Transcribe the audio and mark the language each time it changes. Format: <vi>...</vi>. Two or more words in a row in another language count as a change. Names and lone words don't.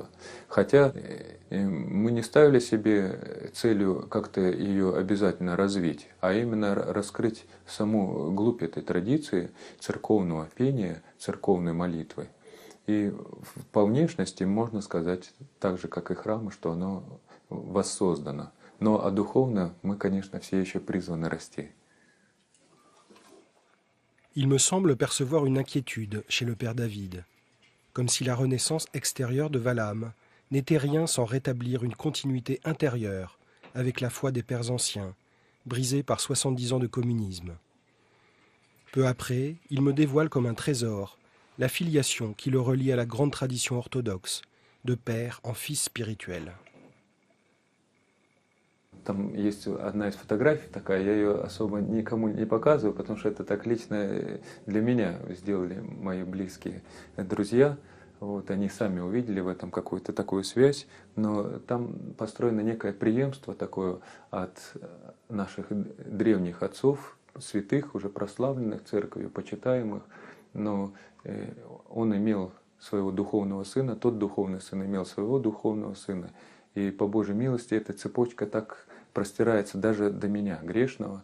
<ru>Хотя мы не ставили себе целью как-то ее обязательно развить, а именно раскрыть саму глубь этой традиции церковного пения, церковной молитвы. И по внешности можно сказать, так же как и храмы, что оно воссоздано. Но а духовно мы, конечно, все еще призваны расти.</ru> <fr>Il me semble percevoir une inquiétude chez le Père David, comme si la renaissance extérieure de Valham n'était rien sans rétablir une continuité intérieure avec la foi des pères anciens, brisée par 70 ans de communisme. Peu après, il me dévoile comme un trésor la filiation qui le relie à la grande tradition orthodoxe, de père en fils spirituel.</fr> <ru>Там есть одна из фотографий такая, я ее особо никому не показываю, потому что это так лично для меня сделали мои близкие друзья. Вот, они сами увидели в этом какую-то такую связь, но там построено некое преемство такое от наших древних отцов, святых, уже прославленных церковью, почитаемых, но он имел своего духовного сына, тот духовный сын имел своего духовного сына, и по Божьей милости эта цепочка так простирается даже до меня, грешного.</ru>